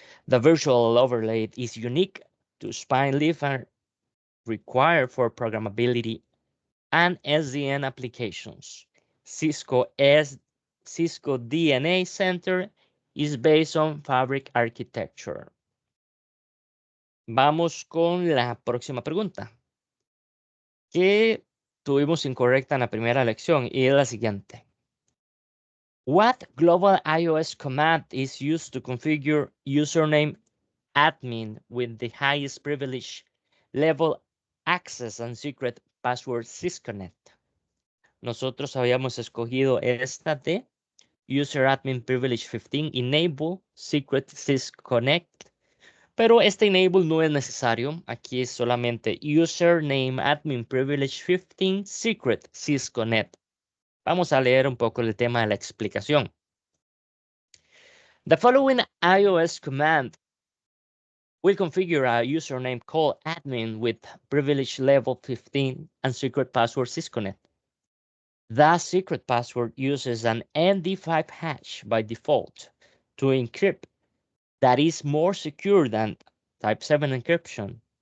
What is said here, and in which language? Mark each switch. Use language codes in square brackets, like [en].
[en] The virtual overlay is unique to spine leaf and required for programmability and SDN applications. Cisco DNA Center is based on fabric architecture. [es] Vamos con la próxima pregunta, que tuvimos incorrecta en la primera lección y es la siguiente. [en] What global iOS command is used to configure username admin with the highest privilege level access and secret password sysconnect? [es] Nosotros habíamos escogido esta de User Admin Privilege 15 Enable Secret Sysconnect, pero este enable no es necesario. Aquí es solamente Username Admin Privilege 15 Secret Sysconnect. Vamos a leer un poco el tema de la explicación. [en] The following iOS command will configure a username called admin with privilege level 15 and secret password sysconnect. The secret password uses an MD5 hash by default to encrypt that is more secure than Type 7 encryption.